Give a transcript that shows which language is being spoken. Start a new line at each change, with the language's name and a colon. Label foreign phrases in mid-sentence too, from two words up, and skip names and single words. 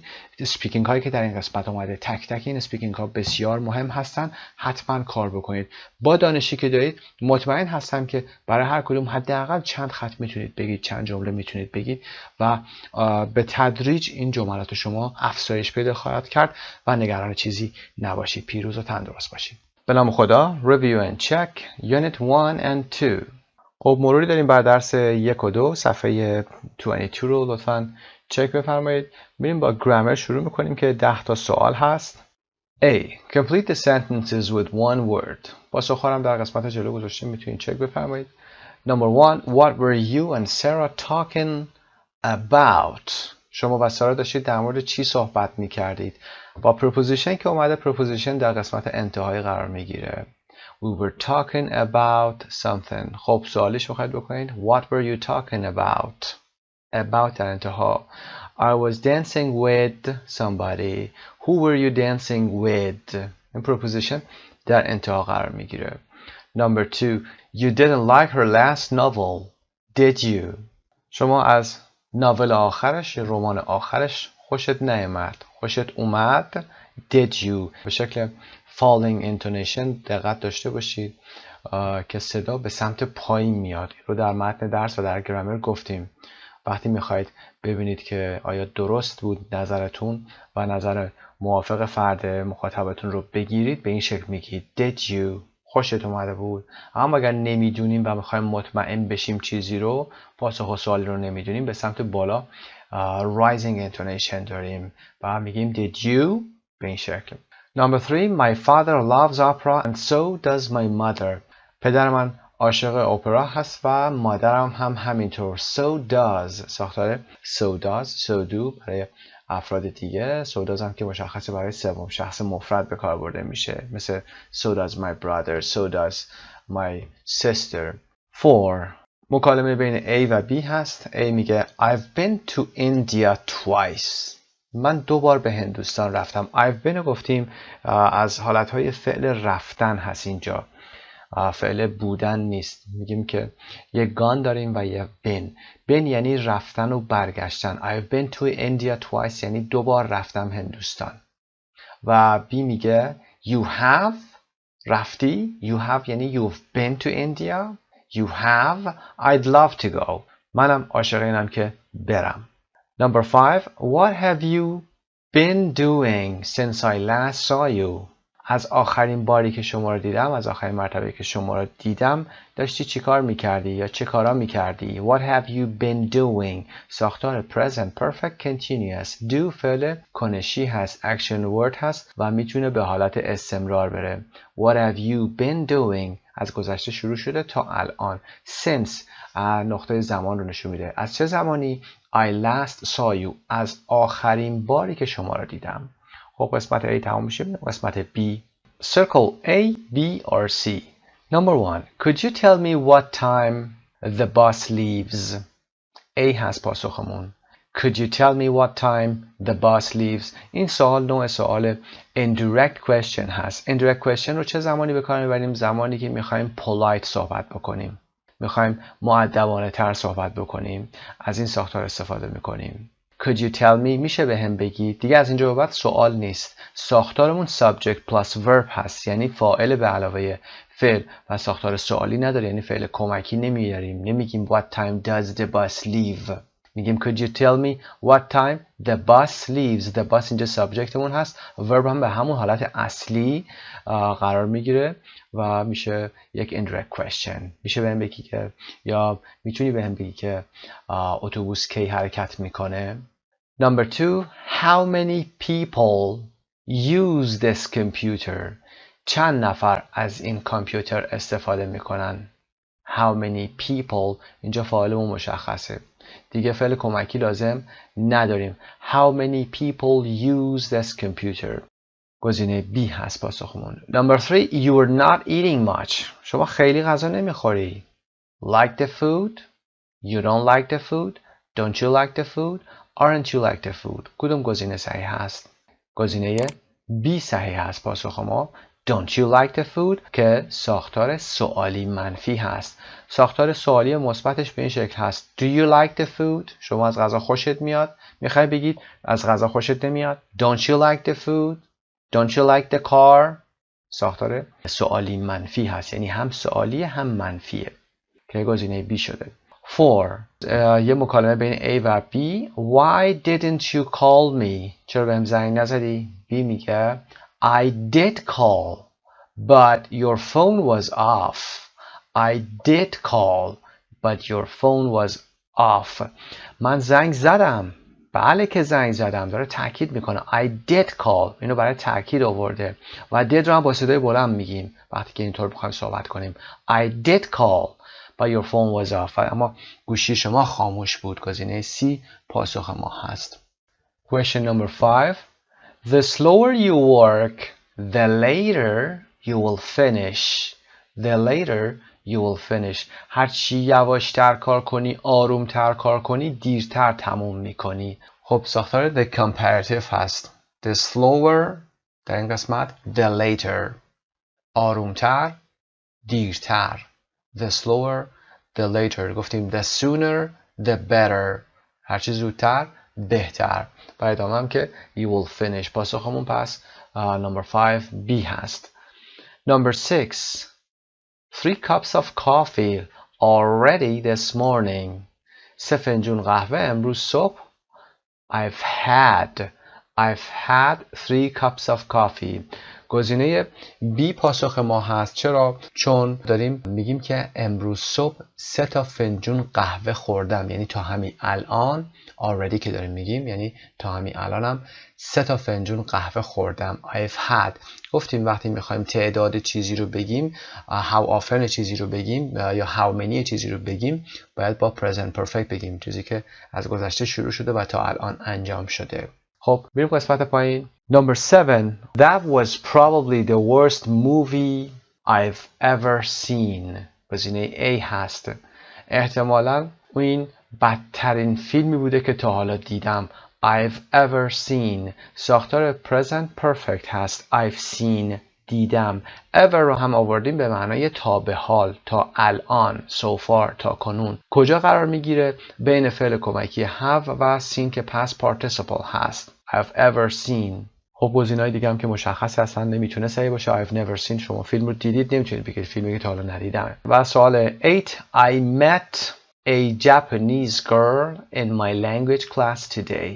Persian: اسپیکینگ هایی که در این قسمت اومده تک تک این اسپیکینگ ها بسیار مهم هستن، حتما کار بکنید. با دانشی که دارید مطمئن هستم که برای هر کدوم حداقل چند خط میتونید بگید، چند جمله میتونید بگید و به تدریج این جملات شما افزایش پیدا خواهد کرد و نگران چیزی نباشید. پیروز و تندرست باشید. به نام خدا.
English: Review and check Unit 1 and 2.
Persian: خب مروری داریم بر درس 1 و 2 صفحه 22 رو لطفاً چک بفرمایید. میریم با گرامر شروع میکنیم که 10 تا سوال هست.
English: A. Complete the sentences with one word.
Persian: پاسخ‌ها در قسمت جلو گذاشتیم میتونید چک بفرمایید.
English: Number 1. What were you and Sarah talking about?
Persian: شما و سارا داشتید در مورد چی صحبت میکردید؟ با preposition که اومده preposition در قسمت انتهایی قرار میگیره.
English: We were talking about something.
Persian: خب سوالیش میخواید بکنید.
English: What were you talking about?
Persian: About در انتها.
English: I was dancing with somebody. Who were you dancing with?
Persian: این preposition در انتها قرار میگیره.
English: Number 2. You didn't like her last novel. Did you?
Persian: شما از ناول آخرش، رمان آخرش خوشت نیامد. خوشت اومد.
English: Did you؟
Persian: به شکل
English: falling intonation
Persian: دقت داشته باشید که صدا به سمت پایین میاد. رو در متن درس و در گرامر گفتیم. وقتی میخواید ببینید که آیا درست بود نظرتون و نظر موافق فرد مخاطبتون رو بگیرید، به این شکل میگید
English: Did you؟
Persian: خوشت اومده بود. اما اگر نمیدونیم و میخوایم مطمئن بشیم چیزی رو، پاسخ و سوالی رو نمیدونیم، به سمت بالا
English: rising intonation
Persian: داریم و میگیم
English: Did you؟
Persian: به این شکل.
English: Number 3. My father loves opera and so does my mother.
Persian: پدر من عاشق اپرا هست و مادرم هم همینطور.
English: So does ساختار so does so do
Persian: برای افراد دیگه.
English: So does
Persian: هم که مشخصه برای سوم شخص مفرد به کار برده میشه. مثل
English: so does my brother, so does my sister.
Persian: 4. مکالمه بین A و B هست. A میگه
English: I've been to India twice.
Persian: من 2 بار به هندوستان رفتم.
English: I've been
Persian: رو گفتیم از حالتهای فعل رفتن هست اینجا. فعل بودن نیست. میگیم که یک گان داریم و یک been یعنی رفتن و برگشتن.
English: I've been to India twice
Persian: یعنی 2 بار رفتم هندوستان. و B میگه
English: you have
Persian: رفتی.
English: You have یعنی you've been to India. You have. I'd love to go.
Persian: منم عاشق اینم که برم.
English: Number 5. What have you been doing since I last saw you?
Persian: از آخرین باری که شما رو دیدم، از آخرین مرتبه که شما رو دیدم، داشتی چی کار میکردی یا چه کارا میکردی؟
English: What have you been doing؟
Persian: ساختار
English: present perfect continuous.
Persian: Do فعل کنشی هست،
English: action word
Persian: هست و میتونه به حالت استمرار بره.
English: What have you been doing؟
Persian: از گذشته شروع شده تا الان. Since نقطه زمان رو نشون میده. از چه زمانی؟
English: I last saw you.
Persian: از آخرین باری که شما رو دیدم. خب قسمت A تمام میشه. قسمت B.
English: Circle A, B or C. Number 1. Could you tell me what time the bus leaves?
Persian: A هست پاسخمون.
English: Could you tell me what time the bus leaves?
Persian: این سوال نوع سوال
English: indirect question
Persian: هست.
English: Indirect question
Persian: رو چه زمانی به کار میبریم؟ زمانی که میخوایم polite صحبت بکنیم. میخوایم مؤدبانه تر صحبت بکنیم. از این ساختار استفاده میکنیم.
English: Could you tell me؟
Persian: میشه به هم بگی. دیگه از اینجا به بعد سوال نیست. ساختارمون
English: subject plus verb
Persian: هست. یعنی فاعل به علاوه فعل و ساختار سوالی نداره. یعنی فعل کمکی نمیاریم. نمیگیم
English: what time does the bus leave.
Persian: میگیم
English: could you tell me what time the bus leaves. The bus
Persian: اینجا سابجکتمون هست. verb هم به همون حالت اصلی قرار میگیره و میشه یک
English: indirect question.
Persian: میشه بهم بگی که یا میتونی بهم بگی که اتوبوس کی حرکت میکنه.
English: Number 2. How many people use this computer?
Persian: چند نفر از این کامپیوتر استفاده میکنن؟
English: How many people
Persian: اینجا فاعلمون مشخصه. دیگه فعل کمکی لازم نداریم.
English: How many people use this computer؟
Persian: گزینه B هست پاسخمون.
English: Number 3. You are not eating much.
Persian: شما خیلی غذا نمیخوری.
English: Like the food? You don't like the food? Don't you like the food? Aren't you like the food?
Persian: کدوم گزینه صحیح هست؟ گزینه B صحیح هست پاسخ ما.
English: Don't you like the food
Persian: که ساختار سوالی منفی هست. ساختار سوالی مثبتش به این شکل هست.
English: Do you like the food؟
Persian: شما از غذا خوشت میاد؟ میخوای بگید از غذا خوشت نمیاد؟
English: Don't you like the food؟ Don't you like the car؟
Persian: ساختار سوالی منفی هست، یعنی هم سوالی هم منفیه که گزینه B شده. 4. یه مکالمه بین A و B.
English: Why didn't you call me؟
Persian: چرا بهم زنگ نزدی؟ B میگه
English: I did call but your phone was off. I did call but your phone was off.
Persian: من زنگ زدم. بله که زنگ زدم. داره تاکید میکنه.
English: I did call.
Persian: اینو برای تاکید آورده و did رو هم با صدای بلند میگیم وقتی که اینطور بخوایم صحبت کنیم.
English: I did call but your phone was off.
Persian: اما گوشی شما خاموش بود. گزینه C پاسخ ما هست.
English: Question number 5. The slower you work, the later you will finish. The later you will finish.
Persian: هرچی یواشتر کار کنی، آرومتر کار کنی، دیرتر تموم میکنی. خب ساختار the comparative هست.
English: The slower
Persian: در این قسمت
English: the later.
Persian: آرومتر، دیرتر.
English: The slower the later.
Persian: گفتیم
English: the sooner the better.
Persian: هرچی زودتر بهتر. و ادامه هم که
English: you will finish.
Persian: پاسخمون پس
English: number 5 B
Persian: هست.
English: Number 6. 3 cups of coffee already this morning.
Persian: 3 فنجون قهوه امروز صبح.
English: I've had 3 cups of coffee.
Persian: گزینه B پاسخ ما هست. چرا؟ چون داریم میگیم که امروز صبح 3 تا فنجون قهوه خوردم، یعنی تا همین الان already که داریم میگیم یعنی تا همین الانم 3 تا فنجون قهوه خوردم.
English: I've had.
Persian: گفتیم وقتی میخوایم تعداد چیزی رو بگیم
English: how often
Persian: چیزی رو بگیم یا
English: how many
Persian: چیزی رو بگیم باید با
English: present perfect
Persian: بگیم، چیزی که از گذشته شروع شده و تا الان انجام شده. خب بریم قسمت پایین.
English: Number 7. That was probably the worst movie I've ever seen.
Persian: گزینه A هست. احتمالاً این بدترین فیلمی بوده که تا حالا دیدم.
English: I've ever seen.
Persian: ساختار
English: present perfect
Persian: هست.
English: I've seen.
Persian: دیدم. ever رو هم آوردیم به معنای تا به حال، تا الان،
English: so far،
Persian: تا کنون. کجا قرار میگیره؟ بین فعل کمکی have و seen که
English: past participle
Persian: هست.
English: I've ever seen.
Persian: خب گزینه‌های دیگه هم که مشخص هستن نمیتونه صحیح باشه.
English: I've never seen.
Persian: شما فیلم رو دیدید نمیتونید بگید فیلمی که تا حالا ندیدم. و سوال 8.
English: I met a Japanese girl in my language class today.